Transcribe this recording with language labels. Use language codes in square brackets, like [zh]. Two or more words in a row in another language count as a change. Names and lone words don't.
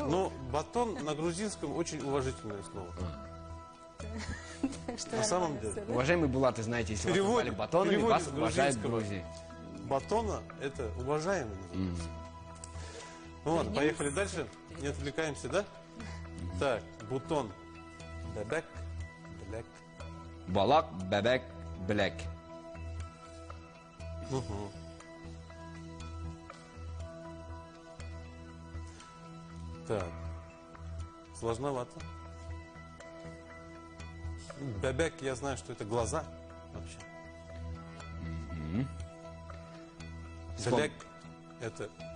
[ru] Но батон на грузинском очень уважительное слово. что на самом нравится, деле. да? Уважаемый Булат, вы знаете, если вас Переводе- назвали батонами, переводе вас с уважают в грузинского. Грузии. Батона это уважаемый. называется. Ну ладно, поехали дальше. Не отвлекаемся, да? Так, бутон. Бебек. Блек. Болак, бебек, блек. Угу. Так. Сложновато. Бебек, я знаю, что это глаза вообще. Блек это...